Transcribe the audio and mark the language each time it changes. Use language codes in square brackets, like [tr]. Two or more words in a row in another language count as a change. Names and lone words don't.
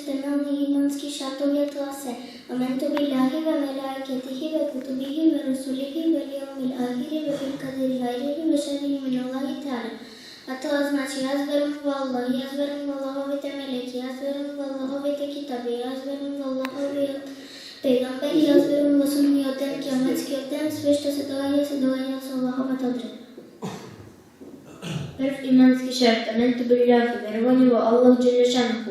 [mk] основни имански шартови, тоа се [ar] آمنت بالله وملائكته وكتبه ورسله واليوم الآخر وفي القدر خيره وشره من الله تعالى. [mk] А тоа значи јас верувам во Аллах, јас верувам во Аллаховите мелеки, јас верувам во Аллаховите китаби, јас верувам во Аллаховите пегамбери, јас верувам во судниот ден, кијаметскиот ден, све што се догаѓа со Аллаховата одредба. Прв имански шарт, [ar] آمنت بالله, [mk] верување во Аллах Джелешанху.